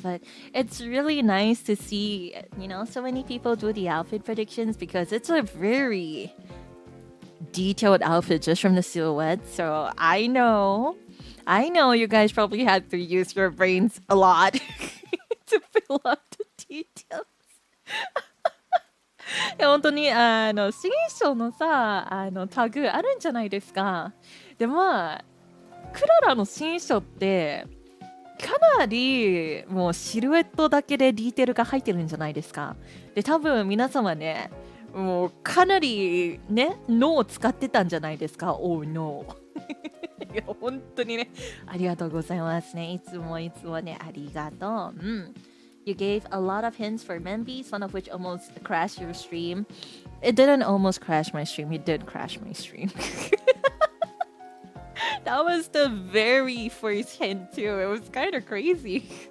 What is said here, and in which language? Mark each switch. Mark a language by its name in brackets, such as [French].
[English] But it's really nice to see, so many people do the outfit predictions because it's a very detailed outfit just from the silhouette. So I know you guys probably had to use your brains a lot to fill up the details. [Japanese] 本当に新章のさタグあるんじゃないですか。でもクララの新書ってかなりもうシルエットだけでディテールが入ってるんじゃないですか。で多分皆様ねもうかなりね脳を使ってたんじゃないですか。 [English] Oh no [Japanese] いや本当にねありがとうございますね。いつもねありがとう。 [English] You gave a lot of hints for Membies, one of which almost crashed your stream. It didn't almost crash my stream. It did crash my stream. That was the very first hint too. It was kind of crazy.